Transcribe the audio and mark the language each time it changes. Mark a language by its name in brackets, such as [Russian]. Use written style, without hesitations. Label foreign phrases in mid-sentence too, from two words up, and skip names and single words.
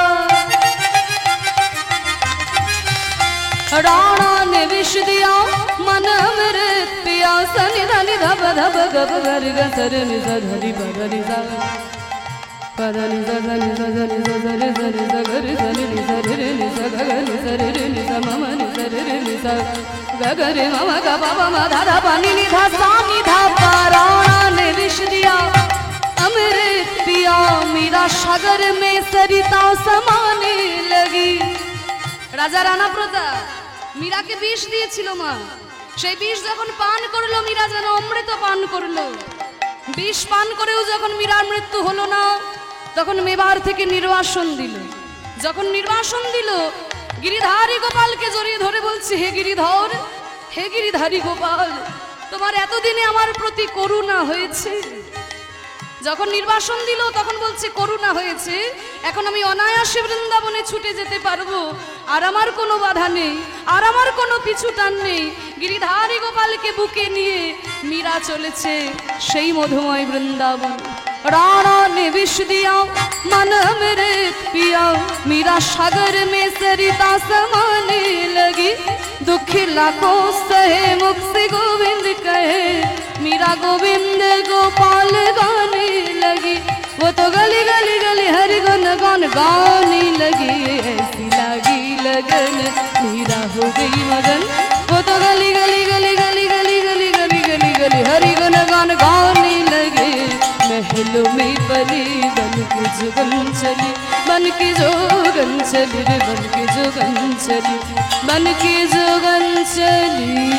[Hindi] राणा ने विष दिया मन अमृत पिया। सनि धनि धब धब गब गर गसर नि धरि बगरि सा पदनि सनि सनि सरि सरि सगरि सनि नि सरि रे नि सगरि सरि रे नि स मम नि सरि रे नि स गगरि मम ग प म ध ध प नि नि ध सा नि ध प। राणा ने विष दिया अमृत पिया, मीरा सागर में सरिता समाने लगी। [Bangla] রাজা রানা প্রতাপ মীরাকে বিষ দিয়েছিল মা। সেই বিষ যখন পান করলো মীরা যেন অমৃত পান করলো। বিষ পান করেও যখন মীরার মৃত্যু হলো না, তখন মেবার থেকে নির্বাসন দিল। যখন নির্বাসন দিল, গিরিধারী গোপালকে জড়িয়ে ধরে বলছে, হে গিরিধর, হে গিরিধারী গোপাল, তোমার এতদিনে আমার প্রতি করুণা হয়েছে। যখন নির্বাসন দিল তখন বলছে করুণা হয়েছে, এখন আমি অনায়াসে বৃন্দাবনে ছুটে যেতে পারবো, আর আমার কোনো বাধা নেই, আর আমার কোনো পিছু টান নেই। গিরিধারী গোপালকে বুকে নিয়ে মীরা চলেছে সেই মধুময় বৃন্দাবন। [Hindi] राणा ने विष दिया मन अमृत पिया मीरा सागर में सरिता समाने लगी दुखी लाखों सहे मुख से गोविंद कहे मीरा गोविंद गोपाल गाने लगी वो तो गली गली गली हरि गुण गान गाने लगी ऐसी लगी लगन मीरा हो गई मगन वो तो गली गली गली गली गली गली गली गली गली हरि गुण गान गाने लगे महलों में पली बन के जोगन चली बन के जोगन चली रे बन के जोगन चली बन के जोगन चली